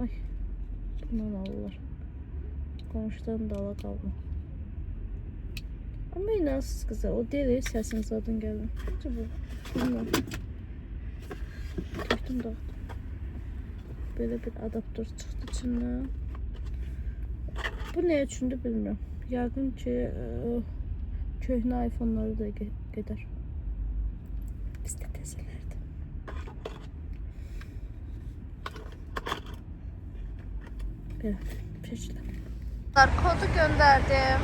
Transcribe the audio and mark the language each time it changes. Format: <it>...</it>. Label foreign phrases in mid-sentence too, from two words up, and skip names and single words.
<tr>Ay. Bundan alırlar. Komşudan da ala kalma. Ama inansız kızlar. O değil sesin zaten geldi. Acaba bu. Bilmiyorum. Töktüm da. Böyle bir adaptör çıktı içinden. Bu ne içindi bilmiyorum.</tr> <az>Yaqın ki köhnə iPhone'ları da gedər. Bizdə təzələrdi. Belə peşlə.</az> <tr>Kodu gönderdim.</tr>